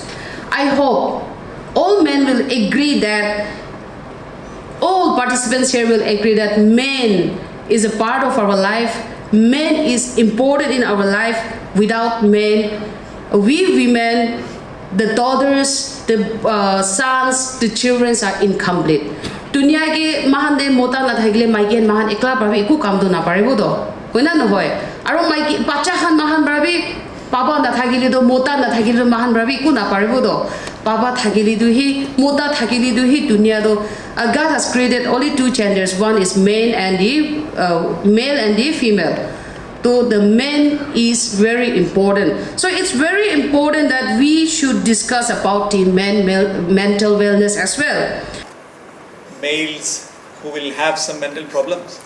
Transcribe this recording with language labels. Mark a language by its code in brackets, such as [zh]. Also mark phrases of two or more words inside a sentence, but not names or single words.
[en] I hope all men will agree that, all participants here will agree that men is a part of our life. Men is important in our life. Without men, we women, the daughters, the sons, the children are incomplete. [nag] Dunia ke mahan de mota na thagile maiken mahan ekla barabi eku kam do na paribo do. Hoina nohoy. Aro maiki bacha khan mahan barabi papa na thagile do mota na thagile mahan barabi eku na paribo do. Papa thagile do hi mota thagile do hi dunia do. [en] God has created only two genders. One is male and the female. So the man is very important. So it's very important that we should discuss about the mental wellness as well. Males who will have some mental problems?